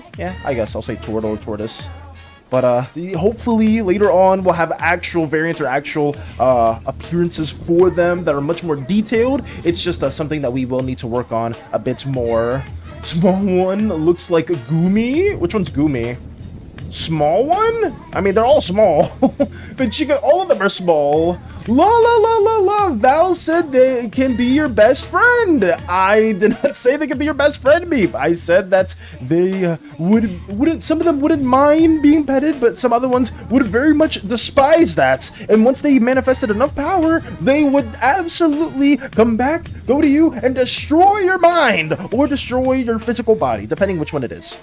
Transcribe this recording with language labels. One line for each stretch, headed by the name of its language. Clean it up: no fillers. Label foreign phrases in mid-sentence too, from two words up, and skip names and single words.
English: Yeah, I guess I'll say turtle or tortoise. But hopefully later on we'll have actual variants or actual appearances for them that are much more detailed. It's just something that we will need to work on a bit more. Small one looks like Goomy. Which one's Goomy? Small one? I mean, they're all small. But all of them are small. La la la la la. Val said they can be your best friend. I did not say they can be your best friend, Meep. I said that they wouldn't. Some of them wouldn't mind being petted, but some other ones would very much despise that. And once they manifested enough power, they would absolutely come back, go to you, and destroy your mind or destroy your physical body, depending which one it is.